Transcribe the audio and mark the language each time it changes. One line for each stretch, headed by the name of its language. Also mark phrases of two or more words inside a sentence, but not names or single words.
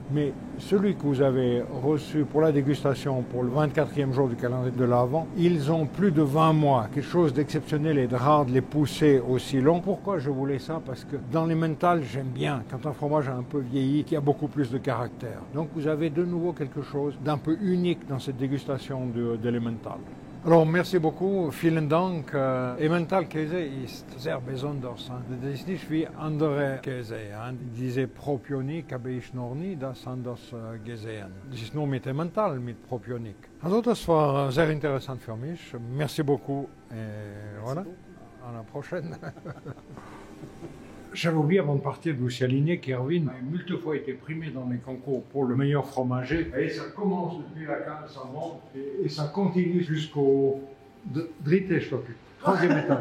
French: Mais celui que vous avez reçu pour la dégustation, pour le 24e jour du calendrier de l'Avent, ils ont plus de 20 mois. Quelque chose d'exceptionnel et de rare de les pousser aussi long. Pourquoi je voulais ça? Parce que dans l'Emmental, j'aime bien quand un fromage a un peu vieilli, qui a beaucoup plus de caractère. Donc vous avez de nouveau quelque chose d'un peu unique dans cette dégustation de l'Emmental. Alors, merci beaucoup.
German: Vielen Dank. Emmental-Käse ist sehr besonders. Das ist nicht wie andere Käse. Diese Propionik habe ich noch nie das anders gesehen. Das ist nur mit Emmental, mit Propionik. Also, das war sehr interessant für mich.
French: Merci beaucoup. Et voilà. À la prochaine. J'avais oublié avant de partir de vous aligner qu'Erwin a multiple fois été primé dans les concours pour le meilleur fromager. Et ça commence depuis la cave, ça monte et ça continue jusqu'au
German: dritte Stock,
French: troisième étage.